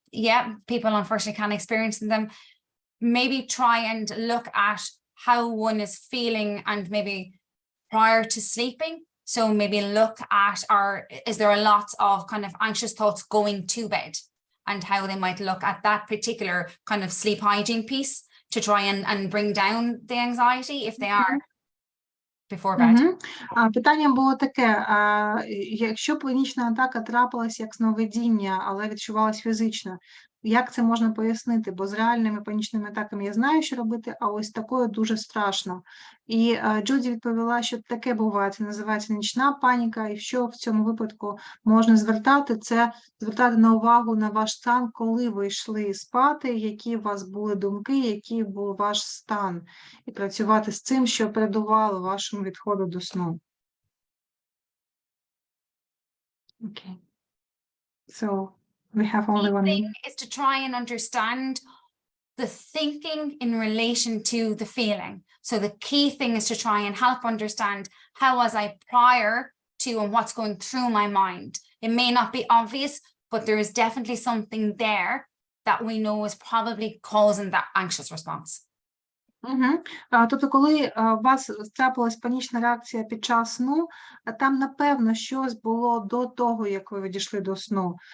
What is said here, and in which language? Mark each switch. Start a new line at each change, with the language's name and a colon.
English: Yeah, people unfortunately can experience them. Maybe try and look at how one is feeling, and maybe prior to sleeping. So maybe look at, is there a lot of kind of anxious thoughts going to bed, and how they might look at that particular kind of sleep hygiene piece to try and bring down the anxiety if they are before bed.
Ukrainian: Питання було таке, якщо панічна атака трапилась як сновидіння, але відчувалась фізично, як це можна пояснити? Бо з реальними панічними атаками я знаю, що робити, а ось такою дуже страшно. І Джуді відповіла, що таке буває, це називається нічна паніка, і що в цьому випадку можна звертати, це звертати на увагу на ваш стан, коли ви йшли спати, які у вас були думки, який був ваш стан, і працювати з цим, що передувало вашому відходу до сну.
English: Okay. So we have only 1 minute. Is to try and understand the thinking in relation to the feeling. So the key thing is to try and help understand how was I prior to and what's going through my mind. It may not be obvious, but there is definitely something there that we know is probably causing that anxious response.
Ukrainian: Тобто, коли у вас трапилась панічна реакція під час сну, там, напевно, щось було до того, як ви відійшли до сну.